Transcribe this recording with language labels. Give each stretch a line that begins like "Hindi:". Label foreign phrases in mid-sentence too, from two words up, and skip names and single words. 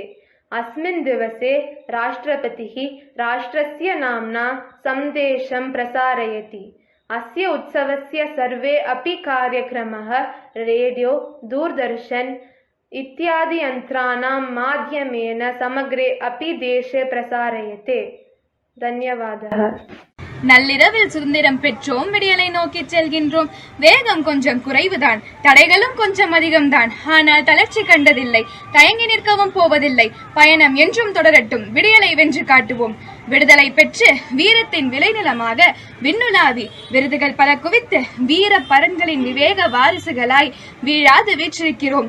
Sanskrit: अस्मिन् दिवसे राष्ट्रपतिः राष्ट्रस्य नाम्ना सन्देशं प्रसारयति। अस्य उत्सवस्य सर्वे अपि कार्यक्रमः रेडियो, दूरदर्शन इत्यादि यन्त्राणां माध्यमेन समग्रे अपि देशे प्रसार्यते। धन्यवादः।
Tamil: நள்ளிரவில் சுதந்திரம் பெற்றோம், விடியலை நோக்கி செல்கின்றோம். வேகம் கொஞ்சம் குறைவுதான், தடைகளும் கொஞ்சம் அதிகம்தான். ஆனால் தளர்ச்சி கண்டதில்லை, தயங்கி நிற்கவும் போவதில்லை. பயணம் என்றும் தொடரட்டும், விடியலை வென்று காட்டுவோம். விடுதலை பெற்று வீரத்தின் விளைநிலமாக விண்ணுலாவி விருதுகள் பல குவித்து வீர பரன்களின் விவேக வாரிசுகளாய் வீழாது வீற்றிருக்கிறோம்.